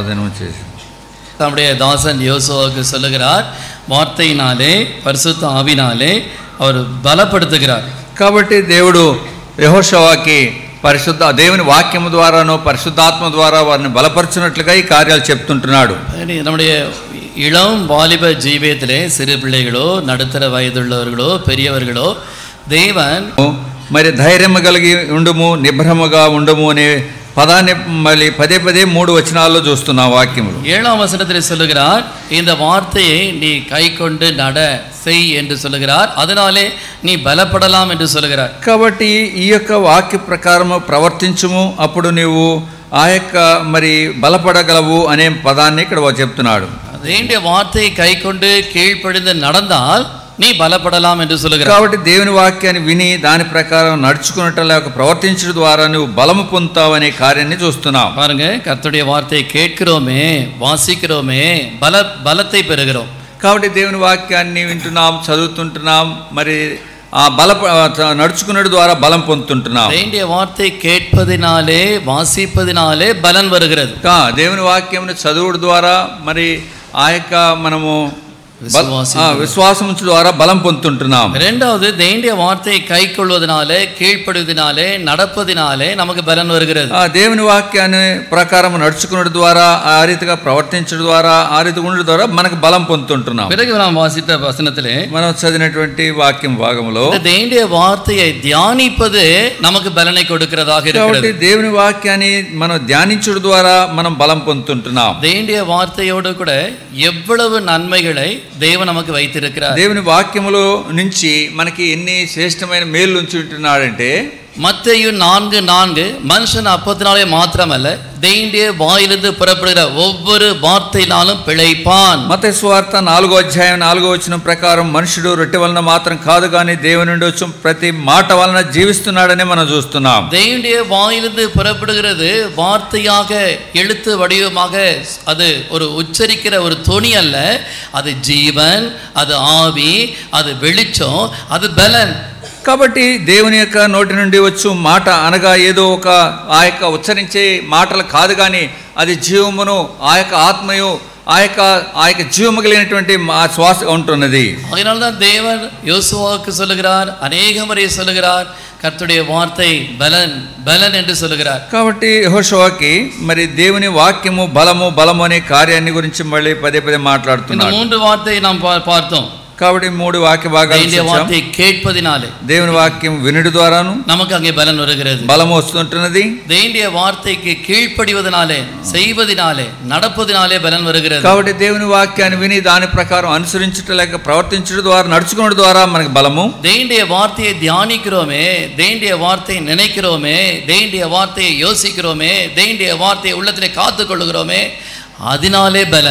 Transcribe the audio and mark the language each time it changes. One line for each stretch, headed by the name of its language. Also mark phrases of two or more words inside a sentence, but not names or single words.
Tamil: நம்முடைய தாசன் யோசுவாவுக்கு சொல்லுகிறார், வார்த்தையினாலே பரிசுத்த ஆவினாலே அவர் பலப்படுத்துகிறார்.
Telugu: కాబట్టి దేవుడు యెహోషువకి పరిశుద్ధ దేవుని వాక్యము ద్వారానో పరిశుద్ధాత్మ ద్వారా వారిని బలపరచునట్లుగా ఈ కార్యాలు చెప్తుంటున్నాడు.
Tamil: நம்முடைய இளம் வாலிப ஜீவியத்திலே சிறு பிள்ளைகளோ நடுத்தர வயதுள்ளவர்களோ பெரியவர்களோ தேவன்
Telugu: మరి ధైర్యము కలిగి ఉండుము, నిబ్రహముగా ఉండుము అనే పదాన్ని మళ్ళీ పదే 3 వచనాల్లో చూస్తున్నాం వాక్యములు.
Tamil: 7వ వచனத்தில் சொல்லுகிறார், இந்த வார்த்தையை நீ கை கொண்டு நட செய் என்று சொல்லுகிறார், அதனாலே நீ பலப்படலாம் என்று சொல்லுகிறார்.
Telugu: కాబట్టి ఈ యొక్క వాక్య ప్రకారము ప్రవర్తించుము, అప్పుడు నీవు ఆ యొక్క మరి బలపడగలవు అనే పదాన్ని ఇక్కడ చెప్తున్నాడు.
Tamil: வேண்டிய வார்த்தையை கை கொண்டு கீழ்ப்படிந்து நடந்தால் நீ பலப்படலாம் என்று சொல்லுகிறார்.
Telugu: కాబట్టి దేవుని వాక్యాన్ని విని దాని ప్రకారం నడుచుకున్నట్టు లేక ప్రవర్తించడం ద్వారా నువ్వు బలము పొందుతావు అనే కార్యాన్ని చూస్తున్నావు.
Tamil: பாருங்க, கர்த்தருடைய வார்த்தையை கேட்கிறோமே, வாசிக்கிறோமே, பலத்தை பெறுகிறோம்.
Telugu: కాబట్టి దేవుని వాక్యాన్ని వింటున్నాం, చదువుతుంటున్నాం, మరి ఆ నడుచుకున్నట్టు ద్వారా బలం పొందుతుంటున్నాం.
Tamil: வேண்டிய வார்த்தை கேட்பதினாலே வாசிப்பதினாலே பலன் வருகிறது.
Telugu: దేవుని వాక్యంను చదువుడు ద్వారా మరి ఆ యొక్క మనము விசுவாசம் ద్వారా బలం పొందుతుంటున్నాం.
Tamil: இரண்டாவது, தேவனுடைய வார்த்தையை கைக்கொள்வதனாலே கீழ்ப்படுவதனாலே நடப்பதினாலே நமக்கு பலன் வருகிறது.
Telugu: దేవుని వాక్యాన్ని ప్రకారం నడుచుకున్నట్టు ద్వారా ఆ రీతిగా ప్రవర్తించడం ద్వారా ఆ రీతిగా ఉండడం ద్వారా మనకు బలం పొందుతుంటున్నాం.
Tamil: பிறகு நாம் வாசித்த வசனத்திலே
Telugu: మనం చదివినటువంటి వాక్యం భాగంలో
Tamil: தேவனுடைய வார்த்தையை தியானிப்பது நமக்கு பலனை கொடுக்கிறதாக இருக்கிறது.
Telugu: కాబట్టి దేవుని వాక్యాన్ని మనం ధ్యానించడం ద్వారా మనం బలం పొందుతుంటున్నాం.
Tamil: தேவனுடைய வார்த்தையோடு கூட எவ்வளவு நன்மைகளை దేవుడు நமக்கு வைத்திருக்கிறார்.
Telugu: దేవుని వాక్యములో నుంచి మనకి ఎన్ని శ్రేష్టమైన మేలు ఉంచి ఉంటున్నాడంటే
Tamil: மத்தேயு 4:4 மனுஷன் அப்பத்தினாலே மாத்திரமல்ல தேவனுடைய வாயிலிருந்து புறப்படுகிற ஒவ்வொரு வார்த்தையினாலும் பிழைப்பான்.
Telugu: మత్తయి సువార్త 4వ అధ్యాయం 4వ వచనం ప్రకారం మనుషుడు రొట్టె వలన మాత్రం కాదు కానీ దేవుని నుండి వచ్చే ప్రతి మాట వలన జీవిస్తున్నాడని మనం చూస్తున్నాం.
Tamil: தேவனுடைய வாயிலிருந்து புறப்படுகிறது வார்த்தையாக எழுத்து வடிவமாக, அது ஒரு உச்சரிக்கிற ஒரு தொனி அல்ல, அது ஜீவன், அது ஆவி, அது வெளிச்சம், அது பலன்.
Telugu: కాబట్టి దేవుని యొక్క నోటి నుండి వచ్చు మాట అనగా ఏదో ఒక ఆ యొక్క ఉచ్చరించే మాటలు కాదు కానీ అది జీవమును, ఆ యొక్క ఆత్మయు, ఆ యొక్క జీవము కలిగినటువంటి శ్వాస ఉంటున్నది.
Tamil: அதனால்தான் தேவன் யோசுவாவுக்கு சொல்லுகிறார், அநேக முறை சொல்லுகிறார், கர்த்தருடைய வார்த்தை பலன் பலன் என்று சொல்லுகிறார்.
Telugu: కాబట్టి యెహోషువకి మరి దేవుని వాక్యము బలము అనే కార్యాన్ని గురించి మళ్ళీ పదే మాట్లాడుతున్నాడు.
Tamil: இந்த 3 வார்த்தையை நாம் பார்த்தோம்.
Telugu: కాబట్టి 3 வாக்கிய భాగాలు
Tamil: தேவனுடைய வார்த்தையை கேட்பதினாலே,
Telugu: దేవుని వాక్యం వినుడి ద్వారాను
Tamil: நமக்கு அங்கே பலன் வருகிறது.
Telugu: బలం వస్తుంటున్నది.
Tamil: தேவனுடைய வார்த்தைக்கு கீழ்ப்படிவதனாலே, செய்வதினாலே, நடப்பதினாலே பலன் வருகிறது.
Telugu: కాబట్టి దేవుని వాక్యాన్ని విని దాని ప్రకారం అనుసరించుట లేక ప్రవర్తించుట ద్వారా నడుచుకోవడం ద్వారా మనకు బలము.
Tamil: தேவனுடைய வார்த்தையை தியானிக்கிறோமே, தேவனுடைய வார்த்தையை நினைக்கிறோமே, தேவனுடைய வார்த்தையை யோசிக்கிறோமே, தேவனுடைய வார்த்தையை உள்ளத்திலே காத்துக்கொள்ளுகிறோமே, அதனாலே பலன்.